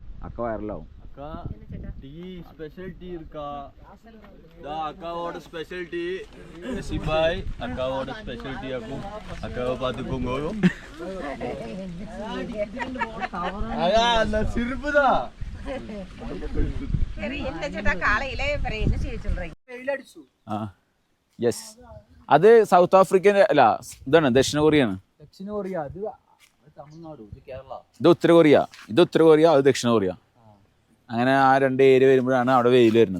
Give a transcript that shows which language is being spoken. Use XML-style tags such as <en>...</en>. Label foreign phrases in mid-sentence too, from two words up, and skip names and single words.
<ta>அக்கா வைரலாகும். அக்கா</ta> <en>tea special tea</en> <ta>இருக்கா? அக்காவோட</ta> <en>special tea</en> <ta>சிபாய் அக்காவோட</ta> <en>special tea</en> <ta>ஆக்கும். அக்காவை பார்த்துக்கோங்க. அந்த சிரிப்புதான்.</ta> <ml>യെസ്, അത് സൗത്ത് ആഫ്രിക്കൻ അല്ല, ഇതാണ് ദക്ഷിണ കൊറിയാണ്. ദക്ഷിണ കൊറിയ അത് തമിഴ്നാട്, ഇത് കേരള. ഇത് ഉത്തര കൊറിയ, അത് ദക്ഷിണ കൊറിയ. അങ്ങനെ ആ രണ്ട് ഏരിയ വരുമ്പോഴാണ് അവിടെ വെയിൽ വരുന്നത്.</ml>